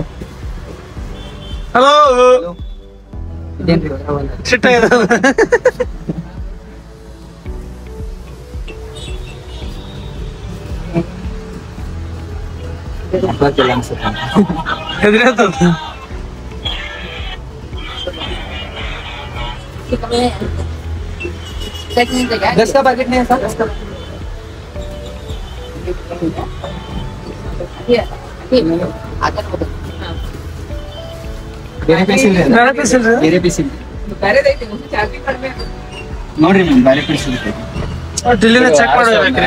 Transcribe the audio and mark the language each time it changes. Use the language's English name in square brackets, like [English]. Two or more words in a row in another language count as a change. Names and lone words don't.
[Kannada] ಹಲೋ ಇದೇನ್ರಿ ಸಿಟ್ಟ ಬರ್ತಿಲ್ಲ ಅನ್ಸುತ್ತೆ ಹೆದ್ರಿ ಆತದ [Hindi] दस का पैकेट नहीं है सर [Kannada] ಬೇರೆ ಪೀಸ್ ನೋಡ್ರಿ ಮ್ಯಾಮ್ ಬೇರೆ ಪೀಸ್ ಡಿಲಿನ ಚೆಕ್ ಮಾಡಬೇಕ್ರಿ